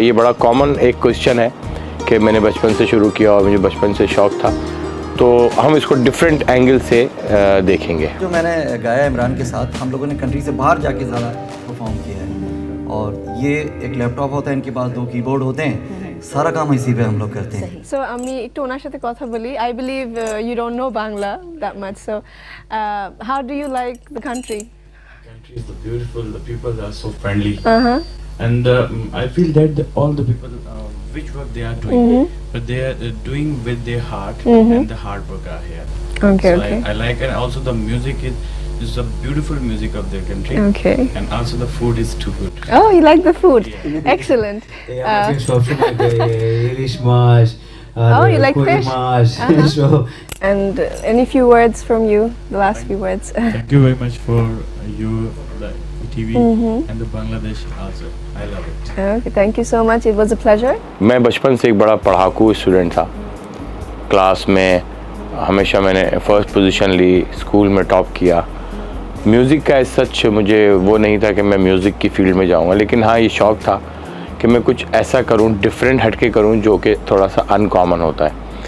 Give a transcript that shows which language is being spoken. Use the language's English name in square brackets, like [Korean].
[Hindi] ये बड़ा कॉमन एक क्वेश्चन है कि मैंने बचपन से शुरू किया और मुझे बचपन से शौक़ था, तो हम इसको डिफरेंट एंगल से देखेंगे। जो मैंने गाया इमरान के साथ, हम लोगों ने कंट्री से बाहर जाके ज़्यादा परफॉर्म किया है। और ये एक लैपटॉप होता है, इनके पास 2 कीबोर्ड होते हैं, सारा काम इसी पे हम लोग करते हैं। [English] So [Bangla] আমি একটু ওনার সাথে কথা বলি। [English] I believe you don't know Bangla that much. So how do you like the country? Country is beautiful. The people are so friendly. And I feel that all the people which work they are doing, but they are doing with their heart and the hard work are here. Okay, so okay. I like it. Also the music is a beautiful music of their country. Okay. And also the food is too good. Oh, you like the food? Excellent. Yeah, I've been shopping like Irish mash. Oh, you like fish? Mash. So, And any few words from you, the last few words. Thank you very much for you, the TV and the Bangladesh also. I love it. Okay, thank you so much. It was a pleasure. [Hindi] मैं बचपन से एक बड़ा पढ़ाकू student था। Class में हमेशा मैंने first position ली, school में टॉप किया। म्यूज़िक का सच मुझे वो नहीं था कि मैं म्यूज़िक की फील्ड में जाऊंगा, लेकिन हाँ ये शौक़ था कि मैं कुछ ऐसा करूं, डिफरेंट हटके करूं जो कि थोड़ा सा अनकॉमन होता है।